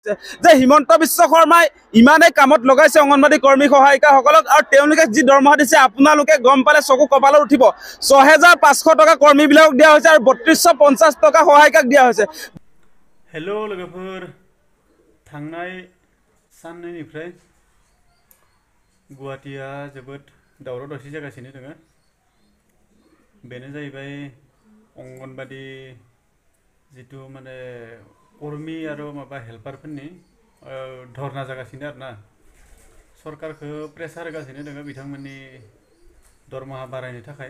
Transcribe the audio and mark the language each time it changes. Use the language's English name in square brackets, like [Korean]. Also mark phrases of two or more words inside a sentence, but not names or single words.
[Assamese] যে হিমন্ত বিশ্ব শৰ্মাই ইমানে কামত লগাইছে অংগনবাড়ী কৰ্মী সহায়িকাসকলক আৰু তেওঁলোকে যি দৰমহা দিছে আপোনালোকে গম পালে চকু কপালত উঠিব 6500 টকা কৰ্মীবিলাকক দিয়া হৈছে আৰু 3250 টকা সহায়িকাক দিয়া হৈছে। [Bodo] हेलो लोगोफोर थांनाय साननैनिफ्राय गुवाहाटीया जोबोद दावराव दावसि जागासिनो दङ। बेनो जाहैबाय अंगनबाड़ी जितु माने कर्मी आरो माबा हेल्पारफोरनि धरना जागासिनो आरोना सरकारखौ प्रेसार होगासिनो दङ बिथांमोननि दरमाहा बारायनो थाखाय।